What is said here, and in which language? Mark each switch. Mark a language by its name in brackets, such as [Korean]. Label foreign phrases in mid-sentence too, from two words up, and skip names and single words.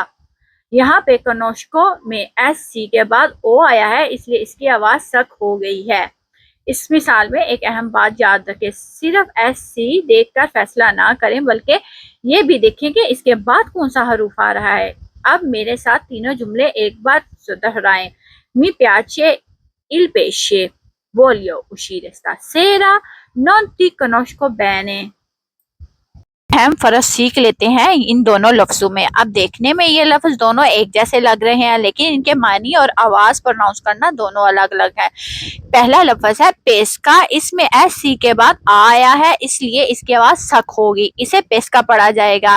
[Urdu] یہاں پہ کنوشکو میں ایس سی کے بعد او آیا ہے، اس لیے اس کی آواز سک ہو گئی ہے. اس مثال میں ایک اہم بات یاد رکھیں، صرف ایس سی دیکھ کر فیصلہ نہ کریں بلکہ یہ بھی دیکھیں کہ اس کے بعد کون سا حروف آ رہا ہے. اب میرے ساتھ تینوں جملے ایک بار دہرائیں. [Italian] mi piace il pesce, voglio uscire stasera, non ti conosco bene। [Urdu] اہم فرق سیکھ لیتے ہیں ان دونوں لفظوں میں۔ اب دیکھنے میں یہ لفظ دونوں ایک جیسے لگ رہے ہیں، لیکن ان کے معنی اور آواز پروناؤنس کرنا دونوں الگ الگ ہے. پہلا لفظ ہے پیسکا، اس میں ایس سی کے بعد آ آیا ہے، اس لیے اس کی آواز سک ہوگی، اسے پیسکا پڑھا جائے گا.